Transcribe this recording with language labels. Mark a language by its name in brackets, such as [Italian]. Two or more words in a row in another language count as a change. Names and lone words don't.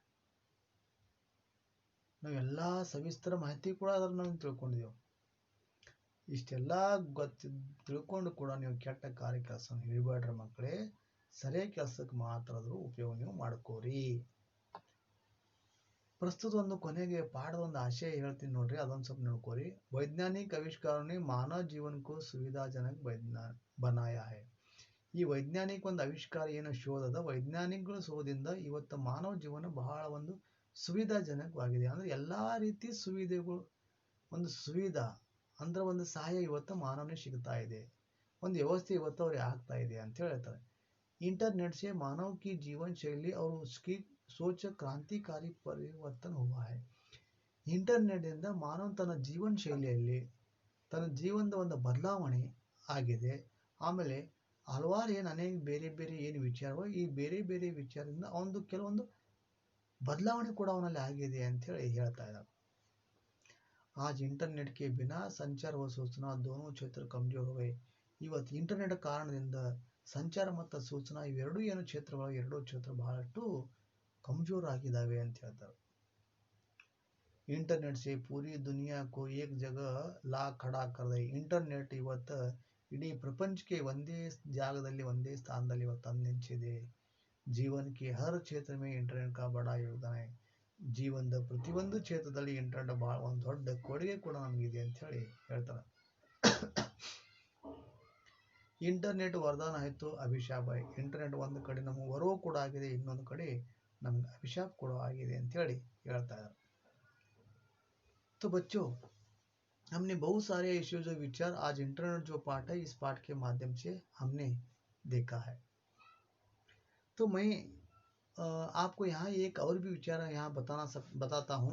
[Kannada] ನಾವೆಲ್ಲ ಸವಿಸ್ತರ ಮಾಹಿತಿ ಕೂಡ ಅದನ್ನು ನಾವು ತಿಳ್ಕೊಂಡಿದ್ದೆವು. ಇಷ್ಟೆಲ್ಲ ತಿಳ್ಕೊಂಡು ಕೂಡ ನೀವು ಕೆಟ್ಟ ಕಾರ್ಯ ಕೆಲಸ ಹಿಡಿಬೇಡ್ರಿ ಮಕ್ಕಳೇ. ಸರಿಯಾದ ಕೆಲಸಕ್ಕೆ ಮಾತ್ರ ಅದ್ರ ಉಪಯೋಗ ನೀವು ಮಾಡ್ಕೋರಿ. ಪ್ರಸ್ತುತ ಒಂದು ಕೊನೆಗೆ ಪಾಠದ ಒಂದು ಆಶಯ ಹೇಳ್ತೀನಿ ನೋಡ್ರಿ, ಅದೊಂದು ಸ್ವಲ್ಪ ನೋಡ್ಕೋರಿ. [Hindi] वैज्ञानिक आविष्कारों ने मानव जीवन को सुविधाजनक बनाया है. [Kannada] ಈ ವೈಜ್ಞಾನಿಕ ಒಂದು ಆವಿಷ್ಕಾರ ಏನು ಶೋಧ ಅದ, ವೈಜ್ಞಾನಿಕಗಳ ಶೋಧದಿಂದ ಇವತ್ತು ಮಾನವ ಜೀವನ ಬಹಳ ಒಂದು ಸುವಿಧಾಜನಕವಾಗಿದೆ. ಅಂದ್ರೆ ಎಲ್ಲಾ ರೀತಿ ಸುವಿಧೆಗಳು, ಒಂದು ಸುವಿಧಾ ಅಂದ್ರೆ ಒಂದು ಸಹಾಯ ಇವತ್ತು ಮಾನವನಿಗೆ ಸಿಗ್ತಾ ಇದೆ, ಒಂದು ವ್ಯವಸ್ಥೆ ಇವತ್ತು ಅವ್ರಿಗೆ ಆಗ್ತಾ ಇದೆ ಅಂತ ಹೇಳ್ತಾರೆ. [Hindi] इंटरनेट से मानव की जीवन शैली और उसकी सोच क्रांतिकारी परिवर्तन हुआ है. [Kannada] ಇಂಟರ್ನೆಟ್ ಇಂದ ಮಾನವ ತನ್ನ ಜೀವನ ಶೈಲಿಯಲ್ಲಿ ತನ್ನ ಜೀವನದ ಒಂದು ಬದಲಾವಣೆ ಆಗಿದೆ. ಆಮೇಲೆ ಹಲವಾರು ಅನೇಕ ಬೇರೆ ಬೇರೆ ವಿಚಾರಗಳು, ಈ ಬೇರೆ ಬೇರೆ ವಿಚಾರದಿಂದ ಅವನದು ಕೆಲವೊಂದು ಬದಲಾವಣೆ ಕೂಡ ಅವನಲ್ಲಿ ಆಗಿದೆ ಅಂತ ಹೇಳಿ ಹೇಳ್ತಾ ಇದ್ದಾರೆ. [Hindi] आज इंटरनेट के बिना संचार व सूचना दोनों क्षेत्र कमजोर हो गए. [Kannada] ಇವತ್ತು ಇಂಟರ್ನೆಟ್ ಕಾರಣದಿಂದ ಸಂಚಾರ ಮತ್ತು ಸೂಚನಾ ಇವೆರಡೂ ಏನು ಕ್ಷೇತ್ರಗಳು ಎರಡೂ ಕ್ಷೇತ್ರ ಬಹಳಷ್ಟು कमजोर ಆಗಿದ್ದಾವೆ ಅಂತ ಹೇಳ್ತಾರೆ. [Hindi] इंटरनेट से पूरी दुनिया को एक जगह ला खड़ा कर दे. [Kannada] इंटरनेट ಇವತ್ತು ಇಡೀ ಪ್ರಪಂಚಕ್ಕೆ ಒಂದೇ ಜಾಗದಲ್ಲಿ ಒಂದೇ ಸ್ಥಾನದಲ್ಲಿ ಇವತ್ತು ತಂದು ನಿಲ್ಲಿಸಿದೆ. [Hindi] जीवन के हर क्षेत्र में इंटरनेट का बड़ा योगदान है. [Kannada] ಜೀವನದ ಪ್ರತಿಯೊಂದು ಕ್ಷೇತ್ರದಲ್ಲಿ ಇಂಟರ್ನೆಟ್ ಬಹಳ ಒಂದು ದೊಡ್ಡ ಕೊಡುಗೆ ಕೂಡ ನಮಗಿದೆ ಅಂತ ಹೇಳಿ ಹೇಳ್ತಾರೆ. ಇಂಟರ್ನೆಟ್ ವರದಾನ ಆಯಿತು ಅಭಿಶಾಪ. ಇಂಟರ್ನೆಟ್ ಒಂದು ಕಡೆ ನಮಗೆ ವರವೂ ಕೂಡ ಆಗಿದೆ, ಇನ್ನೊಂದು ಕಡೆ ನಮ್ಗೆ अभिशाप ಕೂಡ आಗಿದೆ ಅಂತ ಹೇಳಿ ಹೇಳ್ತಾ ಇದ್ದಾರೆ. [Hindi] तो बच्चों, हमने बहुत सारे ऐसे जो विचार आज इंटरनेट जो पाठ है इस पाठ के माध्यम से हमने देखा है. तो मैं आपको यहाँ एक और भी विचार यहाँ बताता हूँ.